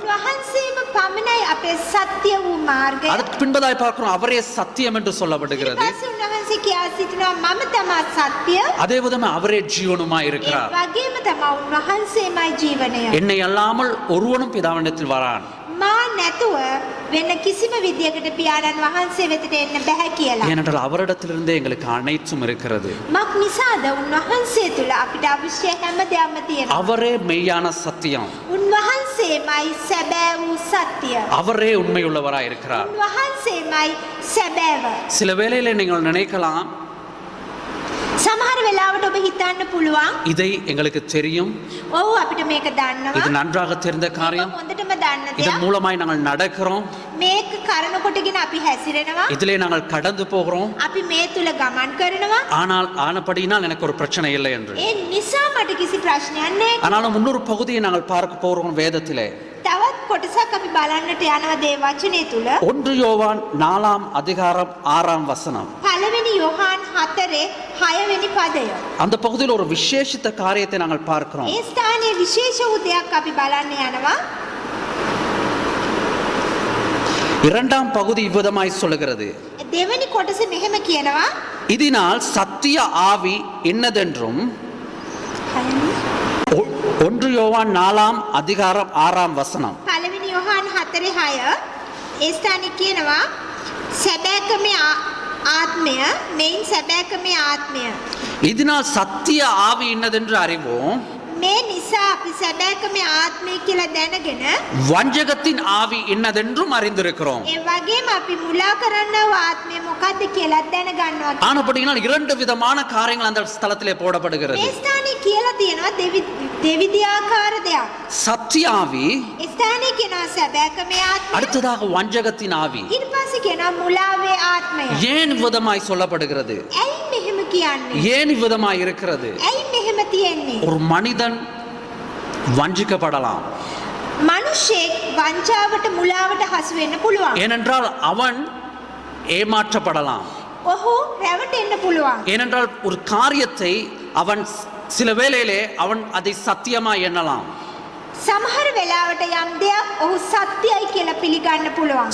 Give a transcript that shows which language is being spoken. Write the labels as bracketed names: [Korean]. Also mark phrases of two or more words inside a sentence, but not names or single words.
[Sinhala] උන්වහන්සේම පමණයි අපේ සත්‍ය වූ මාර්ගය. [Tamil] அதற்கு பின்பதாய் பார்க்கிறோம் அவரே சத்தியம் என்று சொல்லப்படுகிறது. [Sinhala] ඊට පස්සේ උන්වහන්සේ කියා සිටිනවා මම තමා සත්‍ය. [Tamil] அதே விதமா அவரே ஜீவனுமா [Sinhala] ඒ [Tamil] இருக்கிறார். [Sinhala] වගේම තමා උන්වහන්සේමයි ජීවනය. [Tamil] என்னை அல்லாமல் ஒருவனும் பிதாவினிடத்தில் வரான். [Sinhala] මා නැතුව වෙන කිසිම විදියකට පියාණන් වහන්සේ වෙතට එන්න බෑ කියලා. [Tamil] ஏனென்றால் அவரிடத்திலிருந்தே எங்களுக்கு அனைத்தும் இருக்கிறது. [Sinhala] මක් නිසාද උන්වහන්සේ තුල අපිට අවශ්‍ය හැම දෙයක්ම තියෙනවා. [Tamil] அவரே மெய்யான சத்தியம். [Sinhala] උන්වහන්සේමයි සැබෑ වූ සත්‍ය. [Tamil] அவரே உண்மையுள்ளவராய் இருக்கிறார். [Sinhala] උන්වහන්සේමයි සැබෑව. [Tamil] சில வேளையில நீங்கள் நினைக்கலாம் [Sinhala] සමහර වෙලාවට ඔබ හිතන්න පුළුවන් [Tamil] இதை எங்களுக்கு தெரியும், [Sinhala] ඔව් අපිට මේක දන්නවා. [Tamil] இது நன்றாக தெரிந்த காரியம், [Sinhala] හොඳටම දන්න [Tamil] இதன் [Sinhala] දෙයක්. [Tamil] மூலமாய் நாங்கள் நடக்கிறோம், [Sinhala] මේක කරන කොටගෙන අපි හැසිරෙනවා. [Tamil] இதிலே நாங்கள் கடந்து போகிறோம், [Sinhala] අපි මේ තුල ගමන් කරනවා. [Tamil] ஆனால் ஆனபடியினால் எனக்கு ஒரு பிரச்சனை இல்லை என்று. [Sinhala] ඒ නිසා මට කිසි ප්‍රශ්නයක් නැහැ. [Tamil] ஆனாலும் முன்னொரு பகுதியை நாங்கள் பார்க்க போகிறோம் வேதத்திலே. [Sinhala] තවත් කොටසක් අපි බලන්නට යනවා දේ වචනේ තුල. [Tamil] 1 யோவான் 4 அதிகாரம் 6 வசனம். [Sinhala] පළවෙනි යොහාන් 4:6 වෙනි පදය. [Tamil] அந்த பகுதியில் ஒரு விசேஷித்த காரியத்தை நாங்கள் பார்க்கிறோம். [Sinhala] ඒ ස්ථානයේ විශේෂ වූ දෙයක් අපි බලන්න යනවා. [Tamil] இரண்டாம் பகுதி இவ்விதமாய் சொல்லுகிறது, [Sinhala] දෙවෙනි කොටස මෙහෙම කියනවා. [Tamil] இதனால் சத்திய ஆவி என்னதென்றும் 1 யோவான் 4 அதிகாரம் 6 வசனம். [Sinhala] පළවෙනි යොහාන් 4:6 ඒ ස්ථානයේ කියනවා සැබෑකමේ ආත්මය මෙයින් සැබෑකමේ ආත්මය. [Tamil] இதனால் சத்திய ஆவி என்னதென்று அறிவோம், [Sinhala] මේ නිසා අපි සැබෑකමේ ආත්මය කියලා දැනගෙන [Tamil] வஞ்சகத்தின் ஆவி என்னதென்றும் அறிந்திருக்கிறோம். [Sinhala] ඒ වගේම අපි මුලා කරන්නව ආත්මය මොකද්ද කියලා දැනගන්නවා. [Tamil] ஆனபடியினால் 2 விதமான காரியங்கள் அந்த ஸ்தலத்திலே போடப்படுகிறது. [Sinhala] මේ ස්ථානයේ කියලා තියෙනවා දෙවිදියාකාර දෙයක්. [Tamil] சத்திய ஆவி, [Sinhala] ඒ ස්ථානයේ කියනවා සැබෑකමේ ආත්මය. [Tamil] அடுத்ததாக வஞ்சகத்தின் ஆவி. [Sinhala] ඊට පස්සේ කියනවා මුලාවේ ආත්මය. [Tamil] ஏன் விதமாய் சொல்லப்படுகிறது, [Sinhala] ඇයි මෙහෙම කියන්නේ? [Tamil] ஏன் விதமாய் இருக்கிறது? [Sinhala] ඇයි මෙහෙම තියෙන්නේ? [Tamil] ஒரு மனிதன் வஞ்சிக்கப்படலாம், [Sinhala] මිනිසෙක් වංචාවට මුලාවට හසු වෙන්න පුළුවන්. [Tamil] ஏனென்றால் அவன் ஏமாற்றப்படலாம், [Sinhala] ඔහු රැවටෙන්න පුළුවන්. [Tamil] ஏனென்றால் ஒரு காரியத்தை அவன் சில வேளையிலே அவன் அதை சத்தியமா எண்ணலாம், [Sinhala] සමහර වෙලාවට යම් දෙයක් ඔහු සත්‍යයි කියලා පිළිගන්න පුළුවන්.